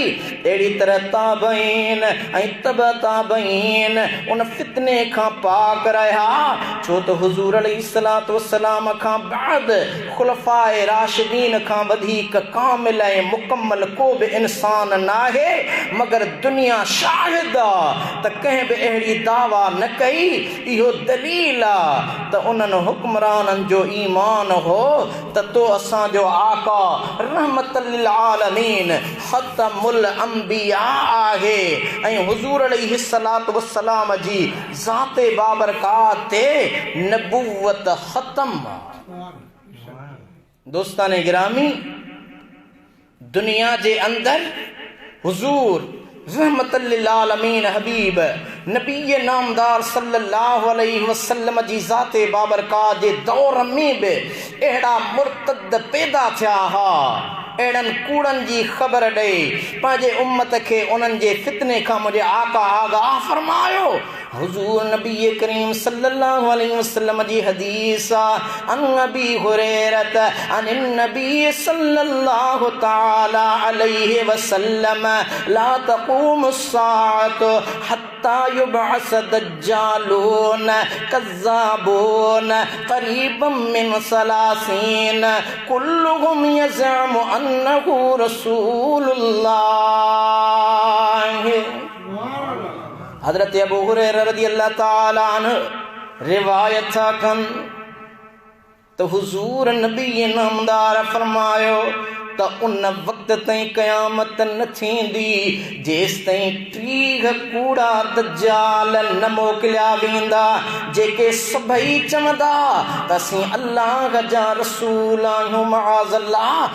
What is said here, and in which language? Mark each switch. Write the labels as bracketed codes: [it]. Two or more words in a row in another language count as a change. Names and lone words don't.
[sd] अहिड़ी तरह ताबईन ऐं तब ताबईन उन फितने खां पाक रहा छो त हुज़ूर [ar] عليه الصلاة والسلام [sd] खां बाद खुलफाए राशिदीन खां वधीक कामिल ऐं मुकम्मल को बि इंसान नाहे मगर दुनिया शाहिद त कंहिं बि अहिड़ी दावा न कई। इहो दलील आहे त उन्हनि हुक्मराननि जो ईमान हो त तो असांजो आका [ar] رحمة للعالمين ختم الأنبياء [sd] आहे ऐं हुज़ूर [ar] عليه الصلاة والسلام [sd] जी ज़ाते बाबरकात ते नबूवत ख़तम। दोस्ताने गिरामी, दुनिया जे अंदर हुज़ूर [ar] رحمة للعالمين [sd] हबीब नबी नामदार [ar] صلى الله عليه وسلم [sd] जी ज़ाते बाबरकात जे दौर में बि अहिड़ा मुर्तद पैदा थिया हा। अहिड़नि कूड़नि जी ख़बर ॾेई पंहिंजे उम्मत खे उन्हनि जे फितने खां मुंहिंजे आका आगाह फरमायो। [ar] حضور نبي كريم صلى الله عليه وسلم [sd] जी हदीस [ar] عن أبي هريرة عن النبي صلى الله تعالى عليه وسلم لا تقوم الساعة حتى يبعث دجالون كذابون قريب من ثلاثين كلهم يزعم أنه رسول الله. [sd] हज़रत अबू हुरैरा [ar] رضي الله تعالى عنه [sd] रिवायत था कन तो हुज़ूर नबी नामदार फरमायो त उन वक़्त ताईं क़यामत न थींदी जेसि ताईं 30 कूड़ा दज्जाल न मोकिलिया वेंदा जेके सभई चवंदा त असीं अल्लाह जा रसूल आहियूं मआज़ल्लाह।